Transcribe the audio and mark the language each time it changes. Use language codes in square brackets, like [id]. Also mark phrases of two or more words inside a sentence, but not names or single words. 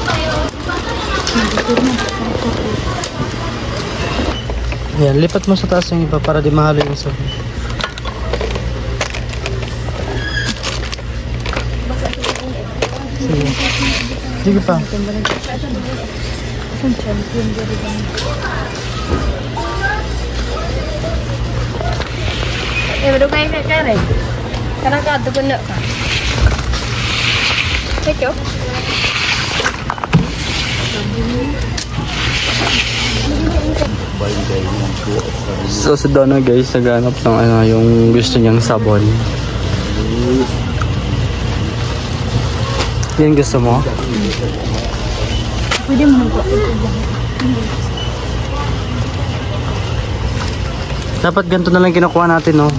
[tl] Yan, lipat mo sa taas yung iba para di mahalo yung sabi. Sige. Sige pa. [ms] Baru kain nak cari. Sekarang kau tu pun nak. Cekok. [tl] So sa Donna guys, naghanap ng yung gusto niyang sabon. Yan gusto mo? Pwede mo nang Dapat ganito na lang kinukuha natin, no?